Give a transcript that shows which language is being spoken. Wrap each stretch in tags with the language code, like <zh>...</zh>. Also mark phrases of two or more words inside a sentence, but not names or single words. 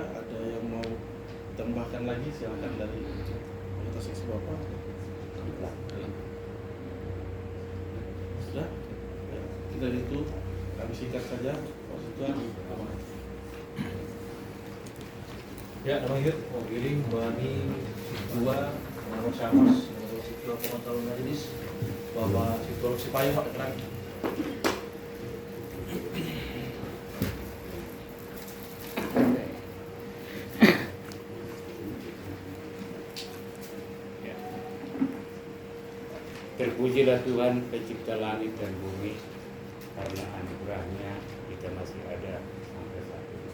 <id>Ada yang mau tambahkan lagi, silakan dari anggota seksi Bapak. Sudah? Ya, dari itu Kami singkat saja, Pak Situan. Ya, nama hidup mewakili Bani Sidua, Nama Syamas, Nama Sidua Pengontrol Majelis, Bapak Sidua Sipayung, Pak Keterangan. Terpujilah Tuhan pencipta langit dan bumi, karena anugerahnya kita masih ada sampai saat ini.</id>